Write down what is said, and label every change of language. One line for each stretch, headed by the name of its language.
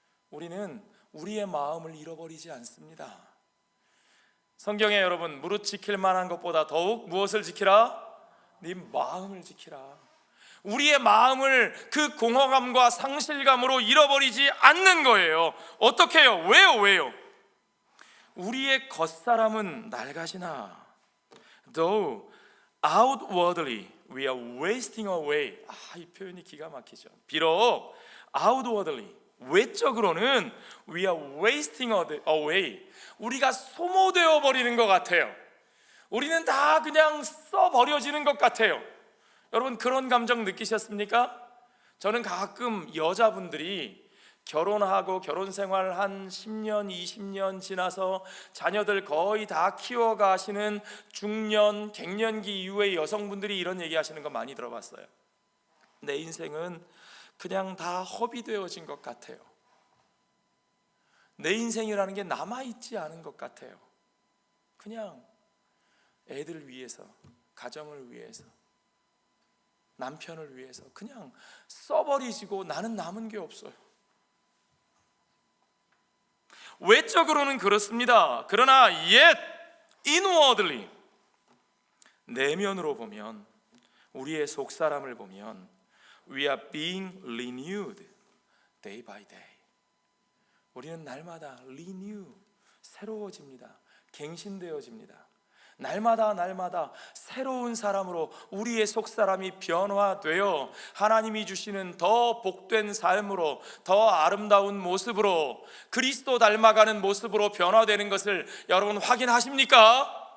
Korean: 우리는 우리의 마음을 잃어버리지 않습니다. 성경에 여러분, 무릇 지킬 만한 것보다 더욱 무엇을 지키라? 네 마음을 지키라. 우리의 마음을 그 공허감과 상실감으로 잃어버리지 않는 거예요. 어떻게 해요? 왜요? 우리의 겉사람은 낡아지나
English: though outwardly we are wasting away.
Korean: 이 표현이 기가 막히죠. 비록 outwardly, 외적으로는
English: we are wasting away,
Korean: 우리가 소모되어 버리는 것 같아요. 우리는 다 그냥 써버려지는 것 같아요. 여러분, 그런 감정 느끼셨습니까? 저는 가끔 여자분들이 결혼하고 결혼 생활 한 10년, 20년 지나서 자녀들 거의 다 키워가시는 중년, 갱년기 이후의 여성분들이 이런 얘기 하시는 거 많이 들어봤어요. 내 인생은 그냥 다 허비되어진 것 같아요. 내 인생이라는 게 남아있지 않은 것 같아요. 그냥 애들 위해서, 가정을 위해서, 남편을 위해서 그냥 써버리시고 나는 남은 게 없어요. 외적으로는 그렇습니다. 그러나
English: yet inwardly,
Korean: 내면으로 보면, 우리의 속사람을 보면
English: we are being renewed day by day.
Korean: 우리는 날마다 renew, 새로워집니다. 갱신되어집니다. 날마다 새로운 사람으로 우리의 속사람이 변화되어 하나님이 주시는 더 복된 삶으로, 더 아름다운 모습으로, 그리스도 닮아가는 모습으로 변화되는 것을 여러분 확인하십니까?